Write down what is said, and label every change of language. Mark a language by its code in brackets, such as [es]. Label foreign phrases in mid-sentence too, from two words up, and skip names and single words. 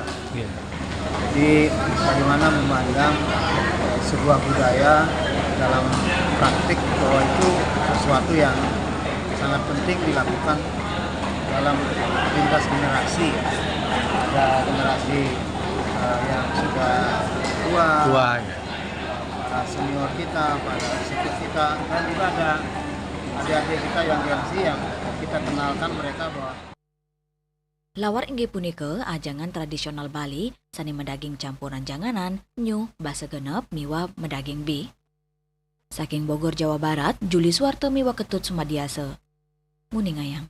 [id] Jadi bagaimana memandang sebuah budaya dalam praktik bahwa itu sesuatu yang sangat penting dilakukan dalam lintas generasi. Ada generasi yang sudah tua, para senior kita, para senior kita, dan juga ada adik-adik kita yang Gen Z yang kita kenalkan mereka bahwa [ban] Lawar inggih punika ajangan tradisional Bali sani medaging campuran janganan, nyu, basa genep, miwa medaging bi. Saking Bogor, Jawa Barat, Juli Suwarto miwa Ketut Sumadiase. Muningayang.